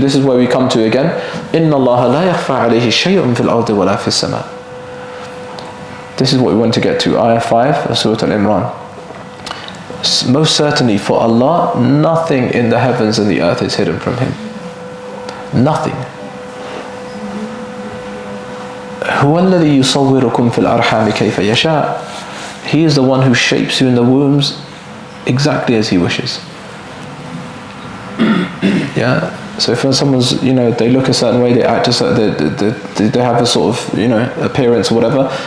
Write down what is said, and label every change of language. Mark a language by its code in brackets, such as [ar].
[en] This is where we come to again. [ar] Inna Allah la yakhfa alayhi shay'un fil ardi wa la fis sama. [en] This is what we want to get to. Ayah 5 of Surah Al-Imran. Most certainly for Allah, nothing in the heavens and the earth is hidden from Him. Nothing. [ar] هو الذي يصوركم في الأرحام كيف يشاء. [en] He is the one who shapes you in the wombs exactly as He wishes. So if someone's, they look a certain way, they act a certain, they have a sort of, appearance or whatever.